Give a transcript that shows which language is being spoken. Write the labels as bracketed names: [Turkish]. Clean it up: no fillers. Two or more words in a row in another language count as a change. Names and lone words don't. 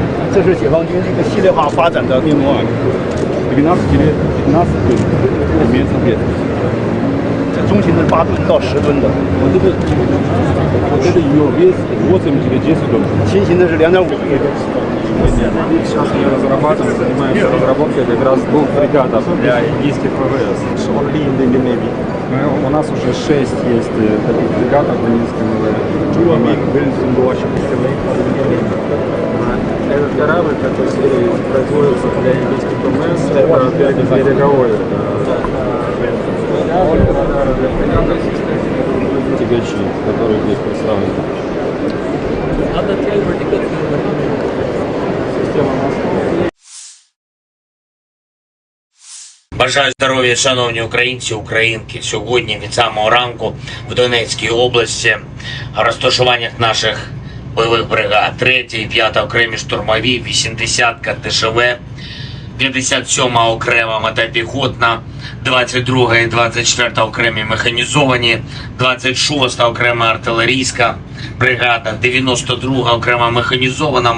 [Chinese] 这是解放军一个系列化发展的面貌。 [Russian] 12 лет, 15 тонн, имеется вес. [Chinese] 这中型的8吨到10吨的， [Russian] Вот это ее вес 8 или 10 тонн. [Chinese] 轻型的是2.5。 [Russian] Сейчас мы разрабатываем, занимаемся разработкой как раз двух фрегатов для индийских ВВС. [English] Only in the Navy. [Russian] У нас уже 6 есть таких фрегатов в индийском Этот корабль, который производится для индийских ВМС, это береговой. Тягачи, которые здесь представлены. Система моста. [Ukrainian] Бажаю здоров'я, шановні українці, українки. Сьогодні від самого ранку в Донецькій області в розташуваннях наших бойових бригад 3-й і 5-та окремі штурмові, 80-ка ТШВ, 57-ма окрема мотопіхотна, 22-га і 24-та окремі механізовані, 26-та окрема артилерійська бригада, 92-га окрема механізована.